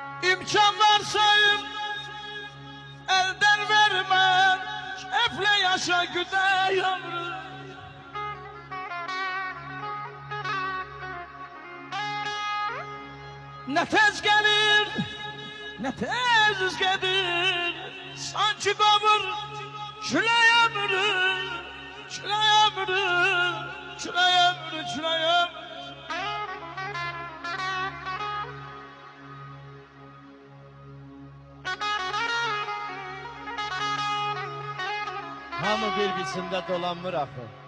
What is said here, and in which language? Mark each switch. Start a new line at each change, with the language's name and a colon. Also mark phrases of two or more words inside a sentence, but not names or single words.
Turkish: İmkan varsayım elden vermem, keyifle yaşa güde yavrum. Ne tez gelir, ne tez gelir,
Azerbaijani: sanki qovur külək ömrü, külək ömrü, külək ömrü, külək ömrü. Hamı bir biçimdə dolanmır axı.